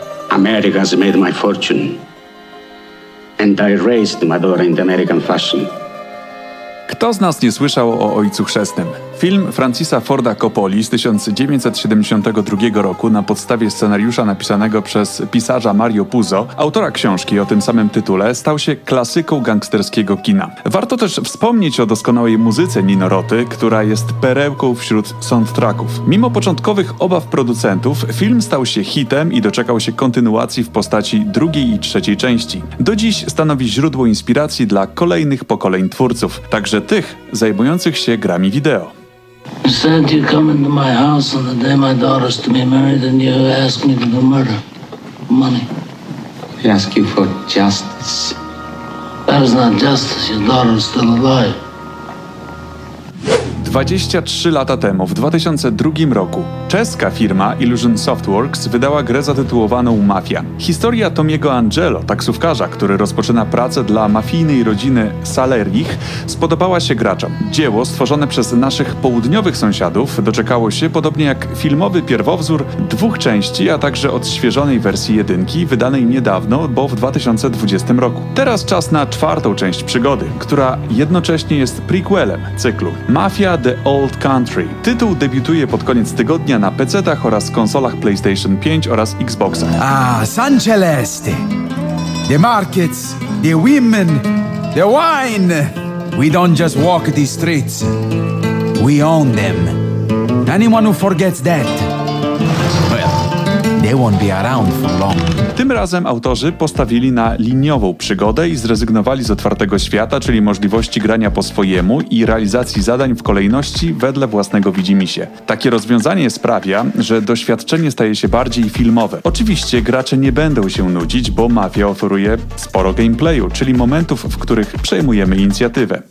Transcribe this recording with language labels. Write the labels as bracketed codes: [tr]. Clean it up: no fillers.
[en] America has made my fortune. And I raised my daughter in the American fashion. [pl] Kto z nas nie słyszał o Ojcu Chrzestnym? Film Francisa Forda Coppoli z 1972 roku na podstawie scenariusza napisanego przez pisarza Mario Puzo, autora książki o tym samym tytule, stał się klasyką gangsterskiego kina. Warto też wspomnieć o doskonałej muzyce Nino Roty, która jest perełką wśród soundtracków. Mimo początkowych obaw producentów, film stał się hitem i doczekał się kontynuacji w postaci drugiej i trzeciej części. Do dziś stanowi źródło inspiracji dla kolejnych pokoleń twórców, także tych zajmujących się grami wideo. [en] You said you'd come into my house on the day my daughter's to be married and you ask me to do murder. Money. We ask you for justice. That is not justice. Your daughter is still alive. [pl] 23 lata temu, w 2002 roku, czeska firma Illusion Softworks wydała grę zatytułowaną Mafia. Historia Tomiego Angelo, taksówkarza, który rozpoczyna pracę dla mafijnej rodziny Salernich, spodobała się graczom. Dzieło stworzone przez naszych południowych sąsiadów doczekało się, podobnie jak filmowy pierwowzór, dwóch części, a także odświeżonej wersji jedynki, wydanej niedawno, bo w 2020 roku. Teraz czas na czwartą część przygody, która jednocześnie jest prequelem cyklu Mafia The Old Country. Tytuł debiutuje pod koniec tygodnia na PC-tach oraz konsolach PlayStation 5 oraz Xboxa. [en] Ah, San Celeste. The markets, the women, the wine. We don't just walk these streets. We own them. Anyone who forgets that, well, they won't be around for long. [pl] Tym razem autorzy postawili na liniową przygodę i zrezygnowali z otwartego świata, czyli możliwości grania po swojemu i realizacji zadań w kolejności wedle własnego widzimisię. Takie rozwiązanie sprawia, że doświadczenie staje się bardziej filmowe. Oczywiście gracze nie będą się nudzić, bo Mafia oferuje sporo gameplayu, czyli momentów, w których przejmujemy inicjatywę.